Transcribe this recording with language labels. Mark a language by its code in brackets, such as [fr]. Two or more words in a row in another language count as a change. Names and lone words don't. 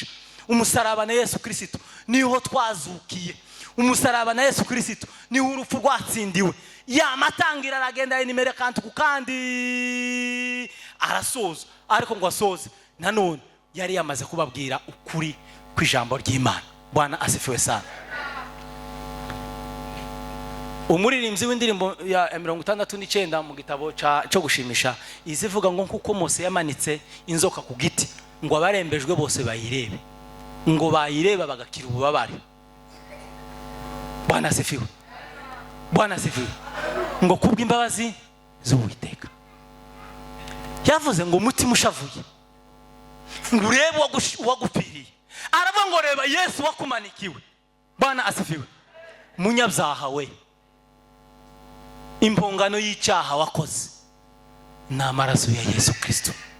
[rw] Umusaraba na Yesu Kristo niho twazukiye. Umusaraba na Yesu Kristo niho urupfu rwatsindiwe. Yamatangira aragenda inimere kantu kandi arasoza, ariko ngo asoze nanone yari yamaze kubabwira ukuri kw'ijambo ry'Imana. [sw] Bwana asifiwe sana. [rw] Umuririmbyi w'indirimbo ya 69 mu gitabo cyo gushimisha izivuga ngo nkuko Mose yamanitse inzoka ku giti ngo abarembejwe bose bayirebe, ngo bayireba bagakira ububabare. [sw] Bwana asifiwe. Bwana asifiwe. [rw] Ngo kubw'imbabazi z'Uwiteka. Yavuze ngo umutima ushavuye ngo urebe wagupiriye. Aravuga ngo reba Yesu wakumanikiwe. [sw] Bwana asifiwe. [rw] Munyabyaha we, impongano y'icyaha wakoze ni amaraso ya Yesu Kristo.